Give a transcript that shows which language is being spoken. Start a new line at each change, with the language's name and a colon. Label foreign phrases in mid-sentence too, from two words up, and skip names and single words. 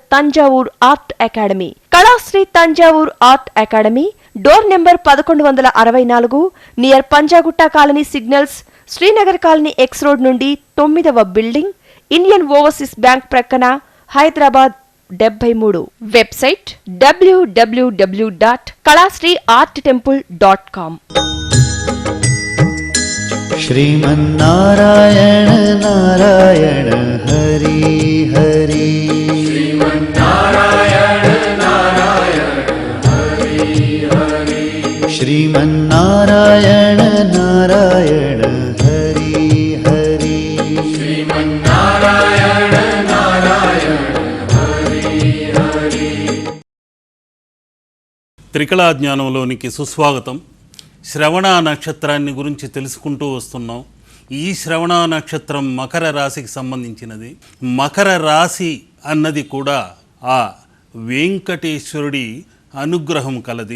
Telugu: తంజావూర్ ఆర్ట్ అకాడమీ, కళాశ్రీ తంజావూర్ ఆర్ట్ అకాడమీ,
English: door number
Telugu: 1164, నియర్ పంజాగుట్ట కాలనీ సిగ్నల్స్, శ్రీనగర్ కాలనీ ఎక్స్ రోడ్ నుండి 9వ బిల్డింగ్, ఇండియన్ ఓవర్సీస్ బ్యాంక్ ప్రక్కన, హైదరాబాద్ 73. వెబ్సైట్ www.kalasriarttemple.com.
Sanskrit: श्रीमन्नारायण नारायण हरि हरि श्रीमन्नारायण नारायण हरि हरि। श्रीमन्नारायण नारायण हरि हरि श्रीमन्नारायण नारायण हरि हरि।
Telugu: త్రికళా జ్ఞానంలోనికి సుస్వాగతం. శ్రవణ నక్షత్రాన్ని గురించి తెలుసుకుంటూ వస్తున్నాం. ఈ శ్రవణ నక్షత్రం మకర రాశికి సంబంధించినది. మకర రాశి అన్నది కూడా ఆ వెంకటేశ్వరుడి అనుగ్రహం కలది.